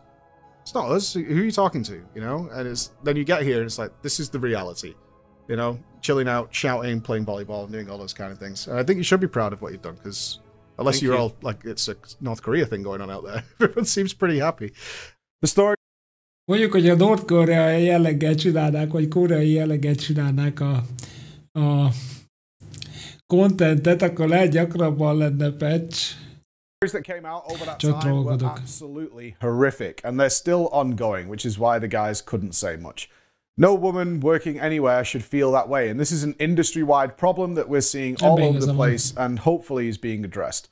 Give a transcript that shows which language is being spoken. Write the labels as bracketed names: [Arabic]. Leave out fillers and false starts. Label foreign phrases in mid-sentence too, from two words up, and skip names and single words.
[English] It's not us. Who are you talking to? And then you get here and it's like, this is the reality. you know, chilling out, shouting, playing volleyball, and doing all those kind of things. And I think you should be proud of what you've done, because unless you're all like it's a North Korea thing going on out there, everyone seems pretty happy. The story. [Hungarian] Mondjuk, hogy a North Korea jelleggel csinálnák, vagy koreai jelleggel csinálnák a contentet, akkor lehet gyakrabban lenne patch. [English] That came out over that time were absolutely horrific, and they're still ongoing, which is why the guys couldn't say much. No woman working anywhere should feel that way, and this is an industry-wide problem that we're seeing all over the place, and hopefully is being addressed.